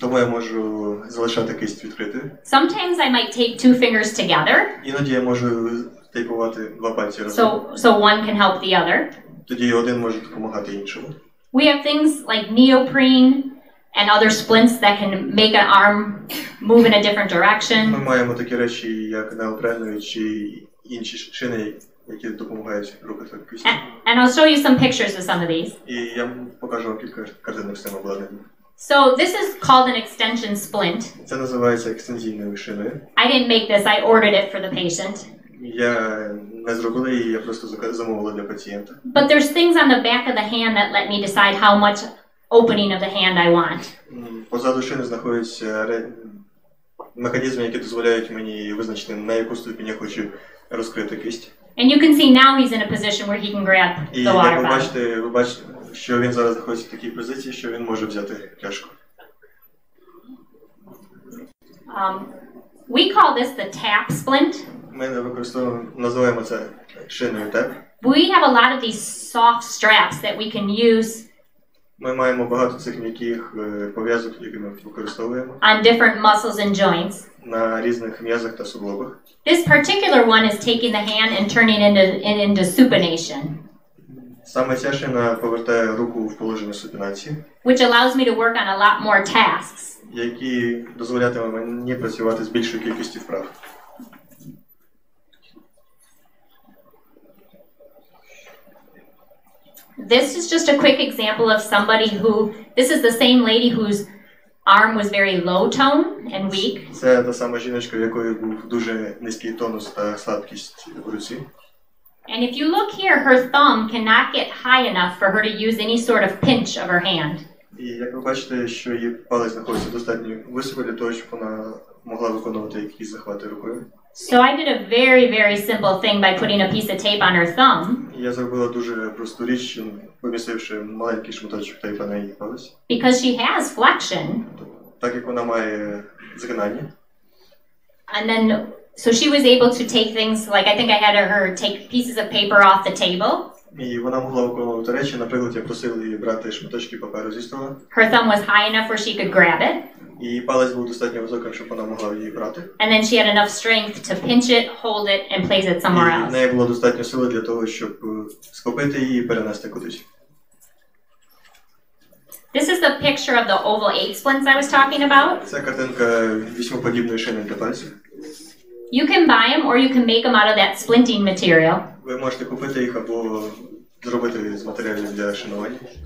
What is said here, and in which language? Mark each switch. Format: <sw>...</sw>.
<uk>Тому я можу залишати кисть відкритою.</uk> <en>Sometimes I might tape 2 fingers together,</en> <uk>Іноді я можу тейпувати 2 пальці разом.</uk> <en>so one can help the other.</en> <uk>Тоді один може допомагати іншому.</uk> <en>We have things like neoprene and other splints that can make an arm move in a different</en> <uk>Ми</uk> <en>direction.</en> <uk>маємо такі речі, як неопренові чи інші шини, які допомагають рухати кисть.</uk> <en>And I'll show you some pictures of some of these.</en> <uk>І я покажу вам кілька картинок з цим обладнанням.</uk> <en>So this is called an extension splint.</en> <uk>Це називається екстензійною шиною.</uk> <en>I didn't make this, I ordered it for the patient.</en> <uk>Я не зробила її, я просто замовила для пацієнта.</uk> <en>But there's things on the back of the hand that let me decide how much opening of the hand I want.</en> <uk>Позаду шини знаходяться механізми, які дозволяють мені визначити, на яку ступінь я хочу розкрити кисть.</uk> <en>And you can see now he's in a position where he can grab</en> <uk>І</uk> <en>the water</en> <uk>як</uk> <en>bottle.</en> <uk>ви бачите, що він зараз знаходиться в такій позиції, що він може взяти пляшку.</uk> <en>We call this the tap splint.</en> <uk>Ми називаємо це шиною теп.</uk> <en>We have a lot of these soft straps that we can use</en> <uk>Ми маємо багато цих м'яких пов'язок, які ми використовуємо</uk> <en>on different muscles and joints.</en> <uk>на різних м'язах та суглобах.</uk> <en>This particular one is taking the hand and turning it into supination,</en> <uk>Саме ця шина повертає руку в положення супінації,</uk> <en>which allows me to work on a lot more tasks.</en> <uk>які дозволятиме мені працювати з більшою кількістю вправ.</uk> <en>This is just a quick example of somebody this is the same lady whose arm was very low tone and weak.</en> <uk>Це та сама жіночка, в якої був дуже низький тонус та слабкість в руці.</uk> <en>And if you look here, her thumb cannot get high enough for her to use any sort of pinch of her hand.</en> <uk>І як ви бачите, що її палець знаходиться достатньо високо для того, щоб вона могла виконувати якісь захвати рукою.</uk> <en>So I did a very, very simple thing by putting a piece of tape on her thumb.</en> <uk>Я зробила дуже просту річ, помістивши маленький шматочок тейпа на її палець.</uk> <en>Because she has flexion.</en> <uk>Так як вона має згинання.</uk> <en>And then, so she was able to take things, like I think I had her take pieces of paper off the table.</en> <uk>І вона могла виконувати речі, наприклад, я просив її брати шматочки паперу зі стола.</uk> <en>Her thumb was high enough where she could grab it.</en> <uk>І палець був достатньо високим, щоб вона могла її брати.</uk> <en>And then she had enough strength to pinch it, hold it, and place it somewhere</en> <uk>І в</uk> <en>else.</en> <uk>неї було достатньо сили для того, щоб схопити її і перенести кудись.</uk> <en>This is the picture of the oval 8 splints I was talking about.</en> <uk>Це картинка вісьмиподібної шини для пальців.</uk> <en>You can buy them or you can make them out of that splinting material.</en> <uk>Ви можете купити їх або зробити з матеріалів для шинування.</uk>